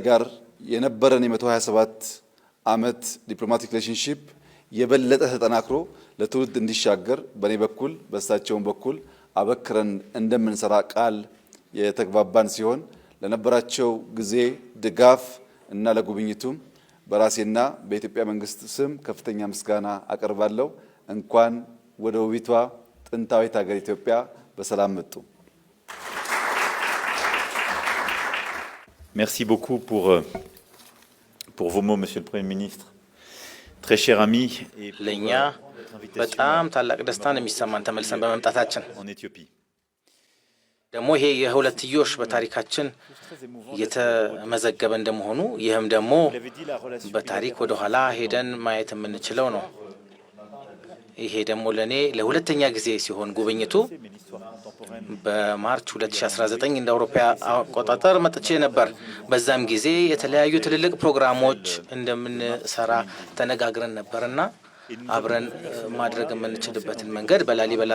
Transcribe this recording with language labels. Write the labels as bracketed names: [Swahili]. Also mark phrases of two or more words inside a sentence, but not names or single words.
[Amharic] ጋር የነበረን የ127 ዓመት ዲፕሎማቲክ ሪሌሽንሺፕ የበለጠ ተጠናክሮ ለትውልድ እንዲሻገር በኔ በኩል በእሳቸውም በኩል አበክረን እንደምንሰራ ቃል የተግባባን ሲሆን ለነበራቸው ጊዜ ድጋፍ እና ለጉብኝቱም በራሴና በኢትዮጵያ መንግስት ስም ከፍተኛ ምስጋና አቀርባለሁ። እንኳን ወደ ውቢቷ ጥንታዊት ሀገር ኢትዮጵያ በሰላም መጡ። [French] Merci beaucoup pour vos mots, Monsieur le Premier ministre. Très cher ami, et [Amharic] ለኛ በጣም ታላቅ ደስታን የሚሰማን ተመልሰን በመምጣታችን [French] en Éthiopie. [Amharic] ደግሞ ይሄ የሁለትዮሽ በታሪካችን የተመዘገበ እንደመሆኑ ይህም ደግሞ በታሪክ ወደ ኋላ ሄደን ማየት የምንችለው ነው። ይሄ ደግሞ ለኔ ለሁለተኛ ጊዜ ሲሆን ጉብኝቱ በማርች 2019 እንደ አውሮፓ አቆጣጠር መጥቼ ነበር። በዛም ጊዜ የተለያዩ ትልልቅ ፕሮግራሞች እንደምንሰራ ተነጋግረን ነበርና አብረን ማድረግ የምንችልበትን መንገድ በላሊበላ